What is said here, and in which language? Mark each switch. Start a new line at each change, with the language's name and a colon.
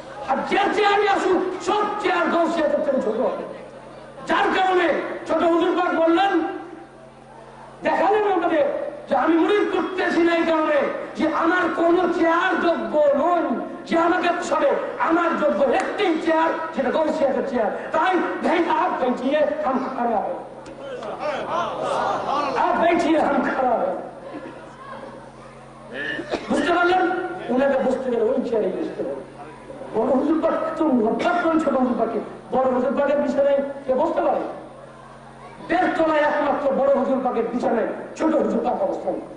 Bangla: আর যে চেয়ারই আসুক, সব চেয়ার গৌসিয়াতের থেকে ছোট হবে। যার কারণে ছোট হুজুর পাক বললেন, দেখালেন আমাদের যে আমি মুরিদ করতেছি না এই কারণে যে আমার কোন চেয়ার যোগ্য নয়, যে আমাকে সবে আমার যোগ্য একটি চেয়ার, সেটা গৌসিয়াতের চেয়ার।
Hindi: তাই आप बैठिए हम खड़ा है, आप बैठिए हम खड़ा है।
Bangla: বুঝতে পারলেন? ওনাকে বুঝতে গেলে ওই চেয়ারে বুঝতে পারবেন। বড় হুজুর পাক তো মহব্বত করেন ছোট হুজুর পাকে। বড় হুজুর পাকের বিছানায় কে বসতে পারে? দেড়তলায় একমাত্র বড় হুজুর পাকের বিছানায় ছোট হুজুর পাক অবস্থান।